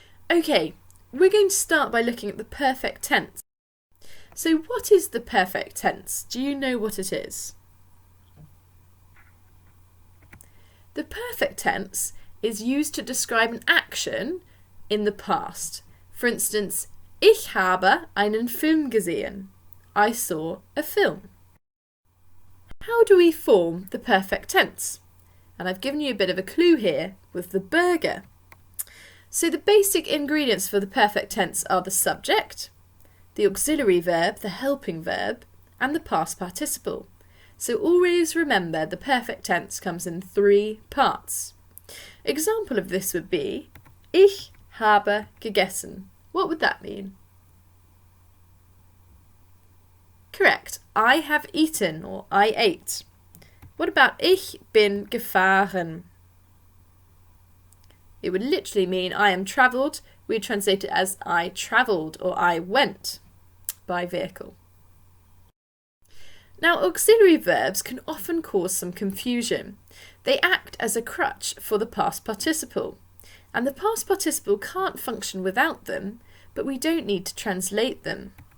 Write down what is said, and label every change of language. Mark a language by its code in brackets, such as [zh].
[en] Okay, we're going to start by looking at the perfect tense. So what is the perfect tense? Do you know what it is? The perfect tense is used to describe an action in the past. For instance, [de] ich habe einen Film gesehen. [en] I saw a film. How do we form the perfect tense? And I've given you a bit of a clue here with the burger. So the basic ingredients for the perfect tense are the subject, the auxiliary verb, the helping verb, and the past participle. So always remember the perfect tense comes in 3 parts. Example of this would be, [de] ich habe gegessen. [en] What would that mean? Correct, I have eaten or I ate. What about [de] ich bin gefahren? [en] It would literally mean I am travelled. We translate it as I travelled or I went by vehicle. Now, auxiliary verbs can often cause some confusion. They act as a crutch for the past participle. And the past participle can't function without them, but we don't need to translate them.